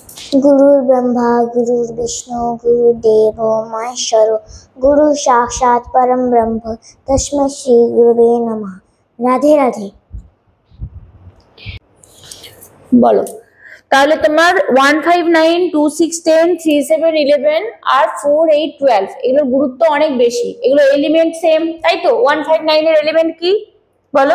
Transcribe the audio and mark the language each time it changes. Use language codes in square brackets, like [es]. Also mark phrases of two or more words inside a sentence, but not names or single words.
[sa] गुरुर्ब्रह्मा गुरुर्विष्णु गुरुदेवो महेश्वर गुरु साक्षात परम ब्रह्म तस्मै श्री गुरुवे नमः। राधे राधे। [bn] বলো তাহলে তোমার 1 5 9 2 6 10 3 7 11 আর 4 8 12 এগুলোর গুরুত্ব অনেক বেশি। এগুলো এলিমেন্ট সেম, তাই তো? 1 5 9 এর এলিমেন্ট কি বলো?